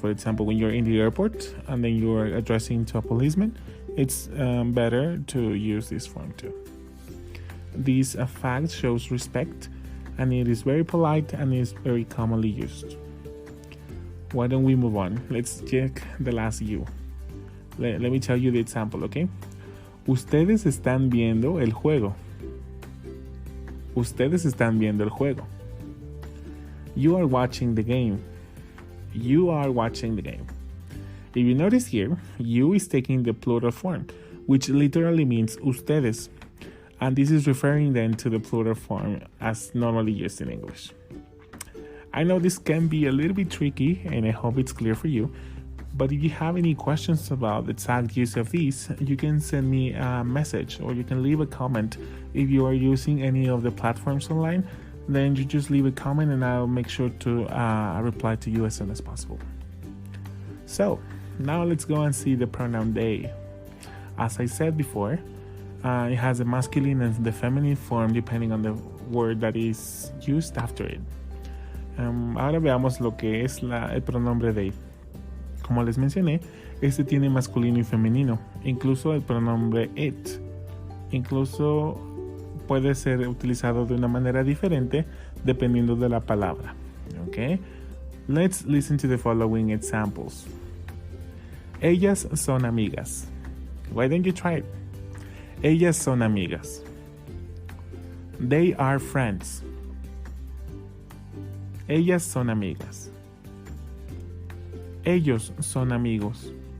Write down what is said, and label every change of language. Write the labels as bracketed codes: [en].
[en] For example, when you're in the airport and then you're addressing to a policeman, it's better to use this form too. This fact shows respect, and it is very polite and is very commonly used. Why don't we move on? Let's check the last you. Let me tell you the example, okay? [es] Ustedes están viendo el juego. Ustedes están viendo el juego. [en] You are watching the game. You are watching the game. If you notice here, you is taking the plural form, which literally means ustedes. And this is referring then to the plural form as normally used in English. I know this can be a little bit tricky, and I hope it's clear for you. But if you have any questions about the exact use of these, you can send me a message or you can leave a comment. If you are using any of the platforms online, then you just leave a comment and I'll make sure to reply to you as soon as possible. So, now let's go and see the pronoun they. As I said before, it has the masculine and the feminine form depending on the word that is used after it. [es] Ahora veamos lo que es el pronombre they. Como les mencioné, este tiene masculino y femenino, incluso el pronombre it. Incluso puede ser utilizado de una manera diferente dependiendo de la palabra. [en] Okay? Let's listen to the following examples. [es] Ellas son amigas. [en] Why don't you try it? [es] Ellas son amigas. [en] They are friends. [es] Ellas son amigas. Ellos son amigos.